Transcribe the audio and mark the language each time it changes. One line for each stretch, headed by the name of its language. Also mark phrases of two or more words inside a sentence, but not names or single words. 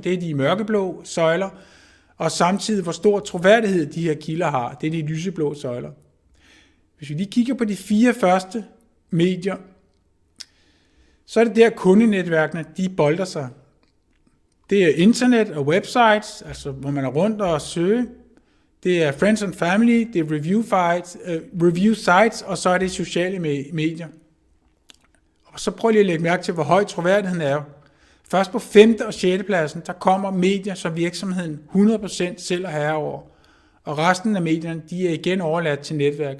Danish: Det er de mørkeblå søjler, og samtidig hvor stor troværdighed de her kilder har. Det er de lyseblå søjler. Hvis vi lige kigger på de 4 første medier, så er det der kundenetværkene, de bolder sig. Det er internet og websites, altså hvor man er rundt og søger. Det er
English: friends and family,
Danish: det er
English: review sites,
Danish: og så er det sociale medier. Og så prøv lige at lægge mærke til, hvor høj troværdigheden er. Først på 5. og 6. pladsen, der kommer medier, som virksomheden 100% selv er herre over. Og resten af medierne, de er igen overladt til netværket.